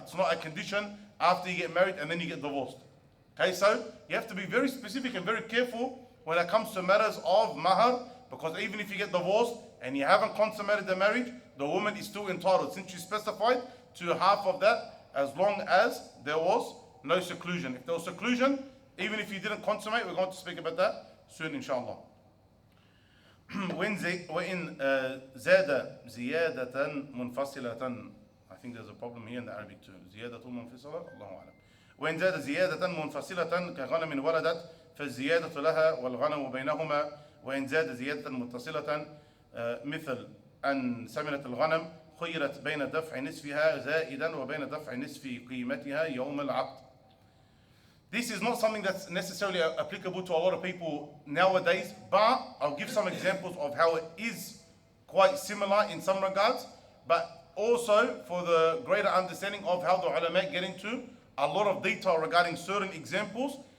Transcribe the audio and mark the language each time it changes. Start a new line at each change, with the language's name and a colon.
English: It's not a condition after you get married and then you get divorced. Okay, so you have to be very specific and very careful when it comes to matters of mahr, because even if you get divorced and you haven't consummated the marriage, the woman is still entitled, since you specified, to half of that, as long as there was no seclusion. If there was seclusion, even if you didn't consummate, we're going to speak about that soon, inshallah.
Arabic: وإن زاد زيادة منفصلة,
English: I think there's a problem here in the Arabic too.
Arabic: زيادة منفصلة, الله أعلم. وإن زاد زيادة منفصلة كغنم ولدت فالزيادة لها والغنم بينهما. وإن زاد زيادة متصلة مثل أن سمنت الغنم خيرت بين دفع نصفها زائدا وبين دفع نصف قيمتها يوم العقد.
English: This is not something that's necessarily applicable to a lot of people nowadays, but I'll give some examples of how it is quite similar in some regards, but also for the greater understanding of how the ulama get into a lot of detail regarding certain examples.